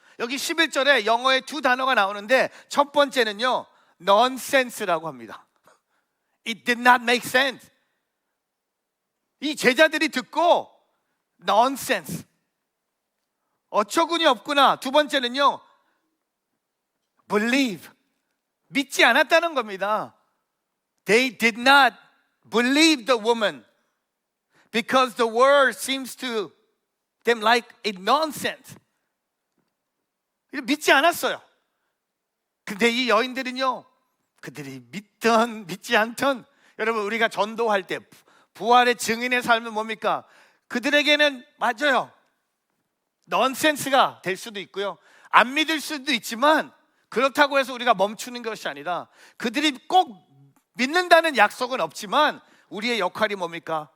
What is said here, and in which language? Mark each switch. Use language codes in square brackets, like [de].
[ko] 여기 11절에 영어에 두 단어가 나오는데 첫 번째는요 nonsense라고 합니다. [en] It did not make sense. [ko] 이 제자들이 듣고 nonsense, 어처구니 없구나. 두 번째는요 believe, 믿지 않았다는 겁니다. [en] They did not believe the woman because the word seems to them like a nonsense. [ko] 믿지 않았어요. 근데 이 여인들은요, 그들이 믿던 믿지 않던, 여러분, 우리가 전도할 때 부활의 증인의 삶은 뭡니까? 그들에게는 맞아요, 넌센스가 될 수도 있고요, 안 믿을 수도 있지만, 그렇다고 해서 우리가 멈추는 것이 아니라, 그들이 꼭 믿는다는 약속은 없지만 우리의 역할이 뭡니까?